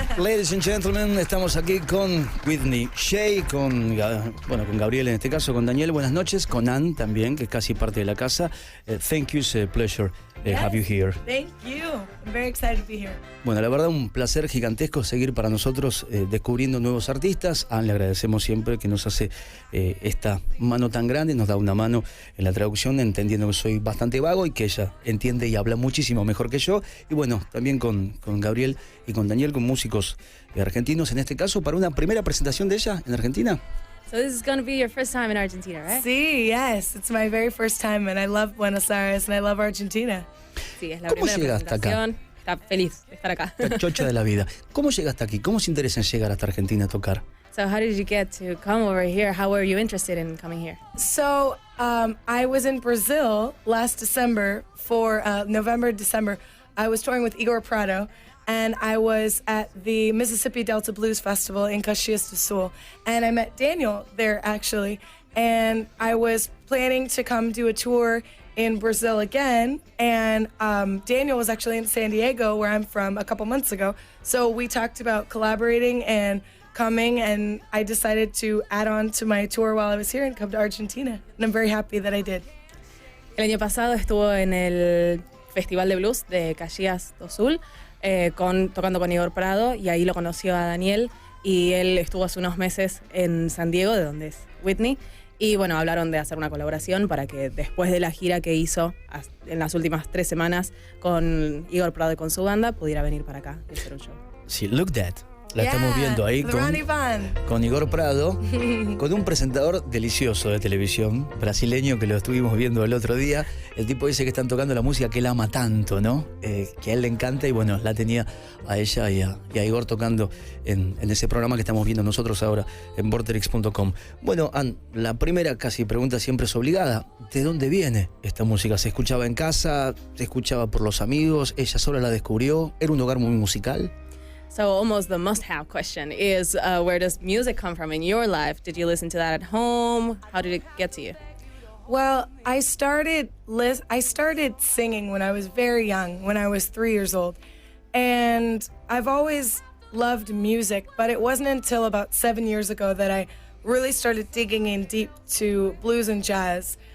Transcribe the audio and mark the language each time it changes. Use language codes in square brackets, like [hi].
[en] Ladies and gentlemen, [es] estamos aquí con Whitney Shea, con Gabriel en este caso, con Daniel, buenas noches, con Ann también, que es casi parte de la casa. [en] Thank you, it's a pleasure have you here. Thank you. I'm very excited to be here. [es] Bueno, la verdad un placer gigantesco seguir para nosotros descubriendo nuevos artistas. A Ann le agradecemos siempre que nos hace esta mano tan grande, nos da una mano en la traducción, entendiendo que soy bastante vago y que ella entiende y habla muchísimo mejor que yo. Y bueno, también con Gabriel y con Daniel, con músicos argentinos, en este caso, para una primera presentación de ella en Argentina. [en] So this is going to be your first time in Argentina, right? [es] Sí, yes. [en] It's my very first time and I love Buenos Aires and I love Argentina. [es] Sí, es la ¿Cómo primera llegaste acá? presentación. Está feliz de estar acá. La chocha de la vida. ¿Cómo llegaste aquí? ¿Cómo se interesa en llegar hasta Argentina a tocar? [en] So how did you get to come over here? How were you interested in coming here? So I was in Brazil last December for November, December. I was touring with Igor Prado. And I was at the Mississippi Delta Blues Festival in Caxias do Sul. And I met Daniel there, actually. And I was planning to come do a tour in Brazil again. And Daniel was actually in San Diego, where I'm from, a couple months ago. So we talked about collaborating and coming. And I decided to add on to my tour while I was here and come to Argentina. And I'm very happy that I did. [es] El año pasado estuvo en el Festival de Blues de Caxias do Sul. Tocando con Igor Prado, y ahí lo conoció a Daniel, y él estuvo hace unos meses en San Diego, de donde es Whitney, y bueno, hablaron de hacer una colaboración para que después de la gira que hizo en las últimas 3 semanas con Igor Prado y con su banda, pudiera venir para acá y hacer un show. [en] Sí, look that. [es] La estamos viendo ahí con Igor Prado, con un presentador delicioso de televisión, brasileño, que lo estuvimos viendo el otro día. El tipo dice que están tocando la música que él ama tanto, ¿no? Que a él le encanta, y bueno, la tenía a ella y a Igor tocando en ese programa que estamos viendo nosotros ahora en vorterix.com. Bueno, Ann, la primera casi pregunta siempre es obligada. ¿De dónde viene esta música? ¿Se escuchaba en casa? ¿Se escuchaba por los amigos? ¿Ella sola la descubrió? ¿Era un hogar muy musical? [en] So almost the must-have question is, where does music come from in your life? Did you listen to that at home? How did it get to you? Well, I started singing when I was very young, when I was 3 years old. And I've always loved music, but it wasn't until about 7 years ago that I really started digging in deep to blues and jazz.